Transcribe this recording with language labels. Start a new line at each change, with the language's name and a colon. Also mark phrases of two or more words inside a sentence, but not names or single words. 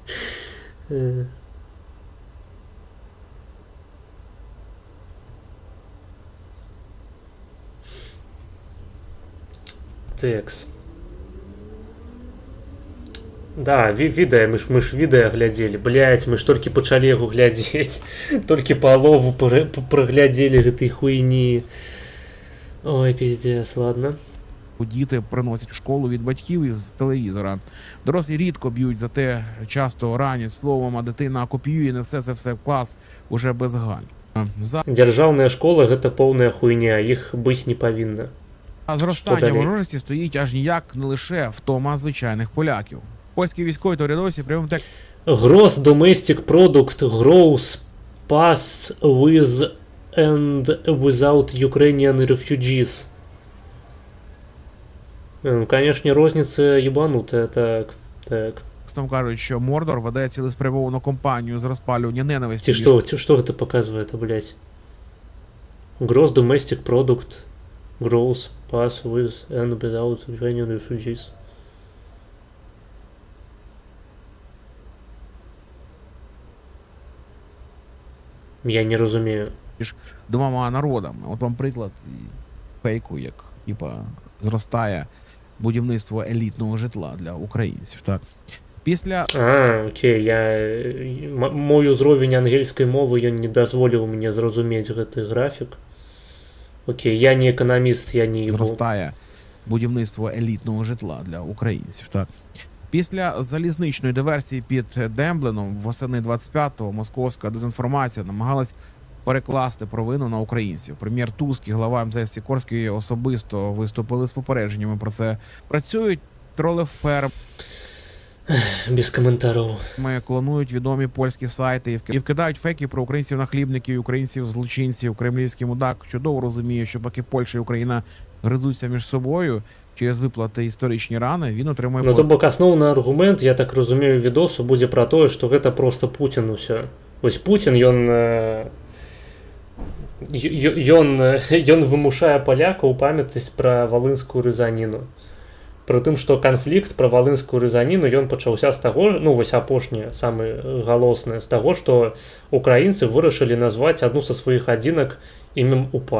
Russian: Текс.
Belarusian: Да, відэа, мы ж відэа глядзелі. Блядь, мы ж толькі пачалі яго глядзець. Толькі палову праглядзелі гэтай хуйні.
Russian: Ой, пиздец, ладно.
Ukrainian: Діти приносять в школу від батьків із телевізора. Дорослі рідко б'ють за те, часто ранять словом, а дитина копіює і несе це все в клас уже без галь.
Belarusian: Дзяржаўная школа – гэта поўная хуйня, іх быць не павінна.
Ukrainian: А зростання ворожості стоїть аж ніяк не лише втома звичайних поляків. Польські військові та урядовці прямим так...
English: Gross domestic product grows past with and without Ukrainian refugees.
Ukrainian: Конечно, розниця єбанута, так. Там кажуть, що Мордор веде цілеспрямовану кампанію з розпалювання ненависті. Що це показує, блядь?
English: Gross domestic product grows past with and without Ukrainian refugees.
Ukrainian: Я не розумію. Двома народами. От вам приклад фейку, як типа зростає будівництво елітного житла для українців, так? Після... Окей,
Belarusian: мой узровень
Ukrainian: ангельської мови,
Belarusian: ён не дазволив
Ukrainian: мені зрозуміти
Belarusian: гэты графік.
Ukrainian: Окей, я не економіст, я не ебу. Зростає будівництво елітного житла для українців. Так. Після залізничної диверсії під Дембленом восени 25-го московська дезінформація намагалась перекласти провину на українців. Прем'єр Туск і глава МЗС Сікорський особисто виступили з попередженнями про це. Працюють тролеферми, Без коментарів. клонують відомі польські сайти і вкидають фейки про українців-нахлібників, українців-злочинців. Кремлівський мудак чудово розуміє, що поки Польща і Україна гризуться між собою через виплати історичні рани, він отримує...
Belarusian: Ну, то бок асноўны аргумент, я так разумею, відосу будзе пра тое, што гэта проста Путін усё. Вось Путін, ён вымушае палякаў памятаць пра валынскую рызаніну. Пры тым, што канфлікт пра валынскую рызаніну ён пачаўся з таго, ну вось апошні, самы галосны, з таго, што украінцы вырашылі назваць адну са сваіх адзінак імем УПА.